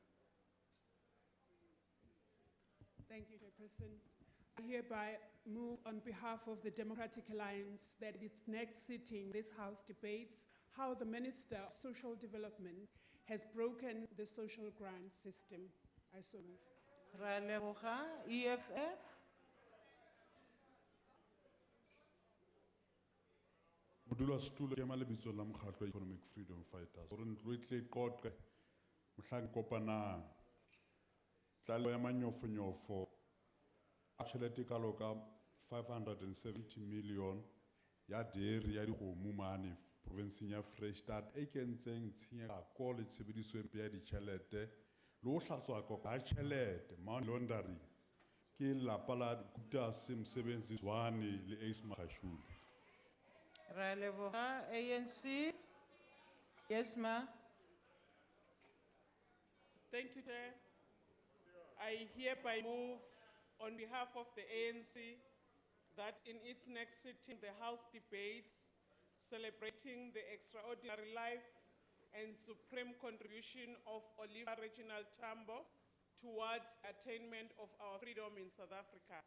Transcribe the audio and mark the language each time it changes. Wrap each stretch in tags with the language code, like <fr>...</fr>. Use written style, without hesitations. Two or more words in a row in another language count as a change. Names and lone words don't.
<en>Thank you, Chairperson. I hereby move on behalf of the Democratic Alliance that its next sitting, this House debates how the Minister of Social Development has broken the social grant system. I so move.</en> <st>Raleboga, EFF. Modula Stulo ke malebitso la mokgatlo Economic Freedom Fighters. Re ntlo e tle e qoqe mohlang kopanang. Tlalo ya manyofonyofo a tjhelete ka loka 570 million ya dairy ya dikgomo mane provinceng ya Freystata e kentseng tshenyego ko le tshebediso empe ya ditjhelete le ho hlatswa koka ha tjhelete</st> <en>money laundering</en> <st>ke lapa la Guptas Msebenzi Zwane le Ace Magashule. Raleboga, ANC.</st> <en>Yes, ma. Thank you, Chair. I hereby move on behalf of the ANC that in its next sitting, the House debates celebrating the extraordinary life and supreme contribution of Oliver Reginald Tambo towards the attainment of our freedom in South Africa.</en>